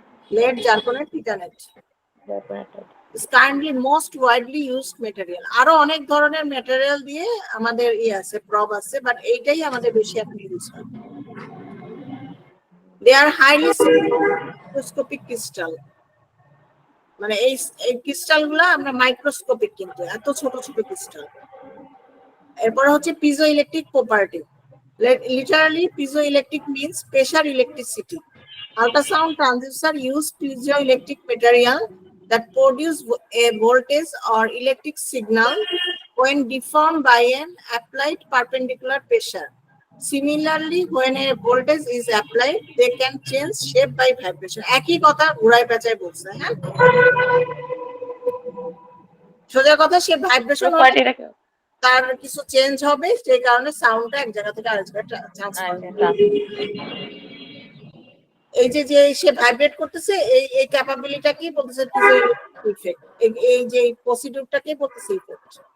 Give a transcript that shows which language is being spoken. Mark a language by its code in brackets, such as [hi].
[en] lead zirconate titanate is currently most widely used material. [bn] আরো অনেক ধরনের ম্যাটেরিয়াল দিয়ে আমাদের আছে, প্রব আছে, বাট এইটাই আমাদের বেশি এখন ইউজ হয়। [en] They are highly microscopic crystal, [bn] মানে এই ক্রিস্টালগুলো আমরা মাইক্রোস্কোপিক, কিন্তু এত ছোট ছোট ক্রিস্টাল। এরপর হচ্ছে piezoelectric property. [en] Literally piezoelectric means pressure electricity. Ultrasound transducer use piezoelectric material that produce a voltage or electric signal when deformed by an applied perpendicular pressure. Similarly, when a voltage is applied, they can change shape by vibration. [bn] একই কথা ঘুরায় পেঁচায় বলছে, হ্যাঁ, সোজা কথা, সে vibration তার কিছু change হবে, সেই কারণে সাউন্ডটা এক জায়গা থেকে আরেক জায়গায় ট্রান্সফার হবে। এই যে যে সে ভাইব্রেট করতেছে, এই ক্যাপাবিলিটিটা কি বলতেছে, ইফেক্ট, এই যে প্রসিডিউরটাকে বলতেছে ইফেক্ট।